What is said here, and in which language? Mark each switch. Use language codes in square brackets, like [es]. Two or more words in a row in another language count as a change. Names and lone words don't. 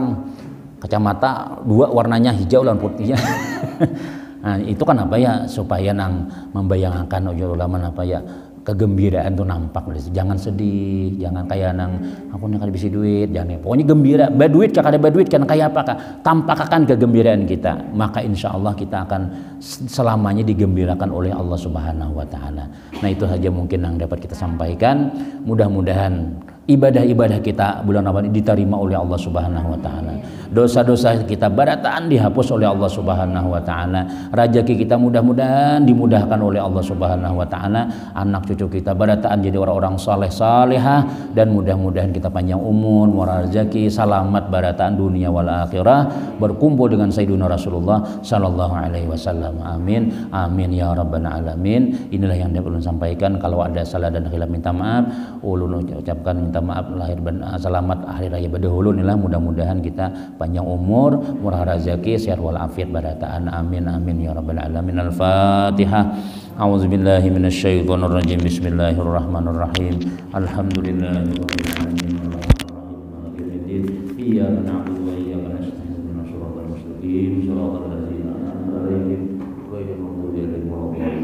[id] Kacamata 2 warnanya hijau dan putihnya. Nah, itu kan apa ya supaya nang membayangkan ulama apa ya kegembiraan tuh nampak. Jangan sedih, jangan kayak nang aku nih kada bisa duit, jangan pokoknya gembira. Baduit kah kada baduit kan kayak apakah tampakkan kegembiraan kita, maka [ar] إن شاء الله [id] kita akan selamanya digembirakan oleh Allah [ar] سبحانه وتعالى. [id] Nah, itu saja mungkin yang dapat kita sampaikan. Mudah-mudahan ibadah-ibadah kita bulan Ramadan diterima oleh Allah [ar] سبحانه وتعالى. [id] Dosa-dosa kita barataan dihapus oleh Allah [ar] سبحانه وتعالى. [id] Rezeki kita mudah-mudahan dimudahkan oleh Allah [ar] سبحانه وتعالى. [id] Anak cucu kita barataan jadi orang-orang saleh salehah, dan mudah-mudahan kita panjang umur, murah rezeki, selamat barataan dunia [ar] والآخرة, [id] berkumpul dengan [ar] سيدنا رسول الله صلى الله عليه وسلم. آمين. آمين يا رب العالمين. [id] Inilah yang dapat ulun sampaikan. Kalau ada salah dan khilaf minta maaf. Ulun ucapkan minta maaf lahir dan selamat hari raya badahulu. Inilah mudah-mudahan kita panjang umur, murah rezeki, sehat walafiat barataan. [ar] آمين آمين يا رب العالمين. الفاتحة. أعوذ بالله من الشيطان الرجيم. بسم الله الرحمن الرحيم. الحمد لله رب العالمين. إياك نعبد وإياك نستعين. اهدنا الصراط المستقيم. صراط الذين أنعمت عليهم غير المغضوب عليهم ولا الضالين.